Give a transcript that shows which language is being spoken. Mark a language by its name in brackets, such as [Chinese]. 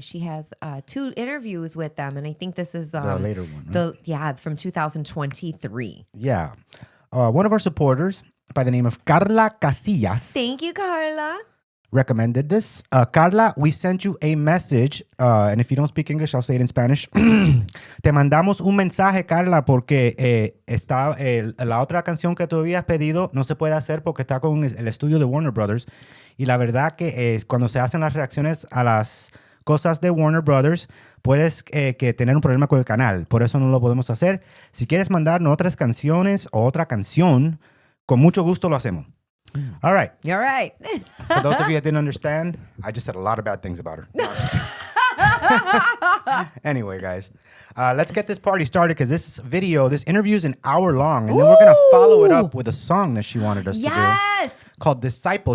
[English] She has 2 interviews with them, and I think this is The later one, right? from 2023. Yeah. One of our supporters by the name of Carla Casillas Thank you, Carla. recommended this. Carla, we sent you a message, and if you don't speak English, I'll say it in Spanish. [Spanish] Te mandamos un mensaje, Carla, porque la otra canción que tú habías pedido no se puede hacer porque está con el estudio de Warner Brothers. Y la verdad que cuando se hacen las reacciones a las cosas de Warner Brothers, puedes que tener un problema con el canal. Por eso no lo podemos hacer. Si quieres mandarnos otras canciones o otra canción, con mucho gusto lo hacemos. [English] All right. You're right. For those of you that didn't understand, I just said a lot of bad things about her. No, I'm just Anyway, guys, let's get this party started because this interview is an hour long. And then we're going to follow it up with a song that she wanted us to do called Disciple.